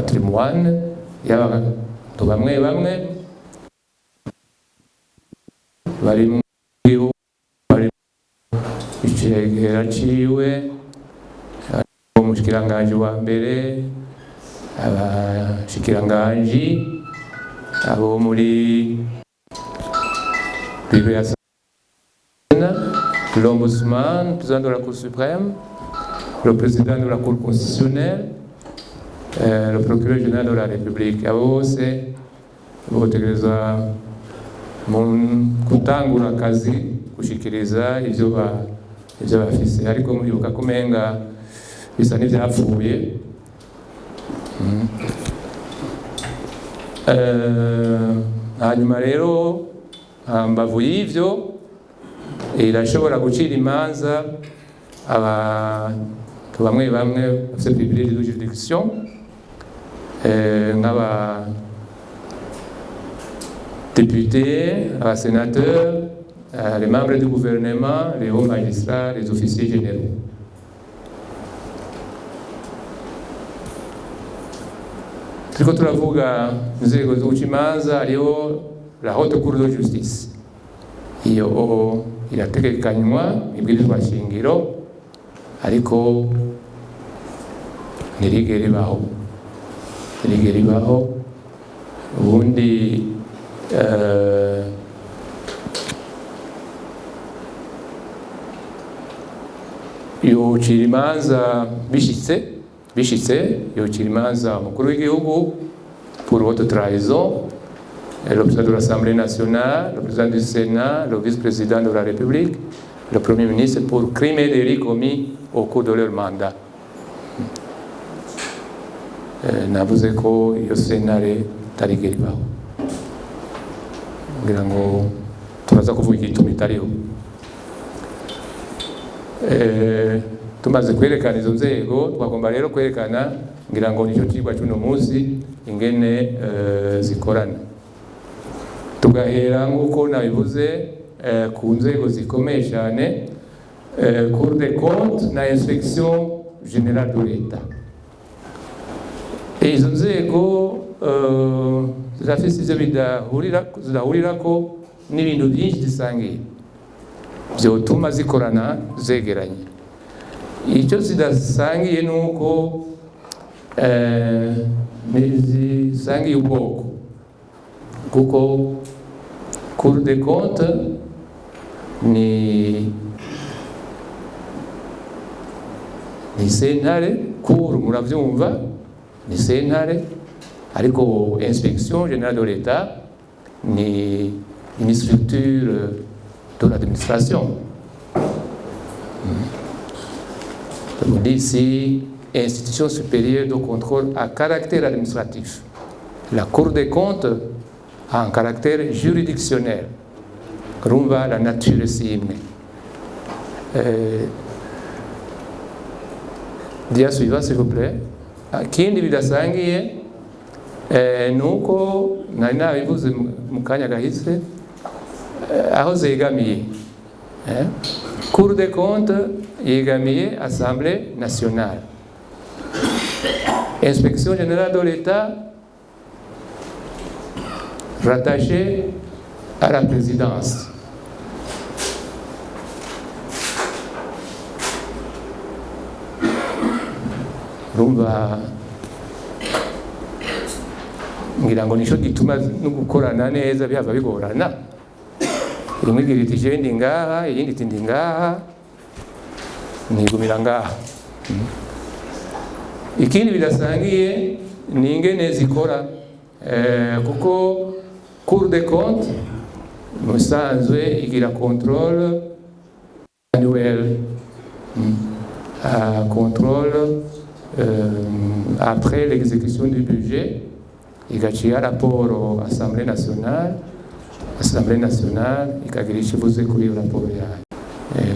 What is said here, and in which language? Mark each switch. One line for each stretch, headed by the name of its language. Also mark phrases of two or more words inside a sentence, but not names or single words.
Rundi: patrimoine y'abantu bamwe barimo icegera ciwe, umushikiranganji wa mbere, abashikiranganji, abo muri biro ya
French: l'Ombudsman, le président de la Cour suprême, le président de la Cour constitutionnelle, le procureur général de la République.
Rundi: Abo bose botegereza mu gutangura akazi gushikiriza ivyo bafise, ariko muribuka ko umenga bisa n'ivyapfuye. Hanyuma rero hambavu y'ivyo irashobora gucira imanza abantu bamwe bafite
French: privilege de juridiction, nk'aba députés, aba sénateurs, les membres du gouvernement, les hauts magistrats, les officiers généraux.
Rundi: Turiko turavuga inzego zo guca imanza, hariho
French: la haute cour de justice.
Rundi: Iyo irategekanywa ibwirizwa shingiro, ariko ntirigera ibaho. Ubundi yocira imanza bishitse yocira imanza umukuru w'igihugu
French: pour haute trahison, le président de l'Assemblée nationale, le président du Sénat, le vice-président de la République, le Premier ministre pour crimes et délits commis au cours de leur mandat.
Rundi: Navuze ko iyo sentare tarigera ibaho, ngira ngo turaza kuvuga igituma itariho. Tumaze kwerekana izo nzego, twagomba rero kwerekana, ngira ngo nicyo cigwa cy'uno munsi, ingene zikorana. Tugahera nk'uko nabivuze ku nzego zikomeye cyane,
French: Cour des comptes na Inspection Générale de l'État.
Rundi: Izo nzego zirafise ivyo zidahurirako n'ibintu byinshi zisangiye vyotuma zikorana zegeranye. Icyo zidasangiye nuko zisangiye ubwoko, kuko
French: Cour des comptes
Rundi: ni sentare, cour muravyumva ni sentare, ariko
French: Inspection Générale de l'État
Rundi: ni
French: une structure de l'administration. On dit ici institution supérieure de contrôle à caractère administratif. La Cour des comptes a un caractère juridictionnel. Rumba la nature simne. Dia suivant s'il vous plaît.
Rundi: Kindi bidasangiye nuko nari nabivuze mu kanya gahise aho zegamiye.
French: Cour des comptes yegamiye Assemblée nationale. Inspection générale de l'État rattachée à la présidence.
Rundi: Rumva ngira ngo nico gituma no gukorana neza byava bigorana. Rimwe igira iti je ndi ngaha, iyindi iti ndi ngaha, nigumira ngaha. Ikindi bidasangiye ni ingene zikora, kuko
French: Cour des comptes
Rundi: musanzwe igira
French: contrôle annuel, contrôle après l'exécution du budget, igaciya rapport à l'Assemblée nationale,
Rundi: ikagira ikivuze kuri iyo rapport yayo.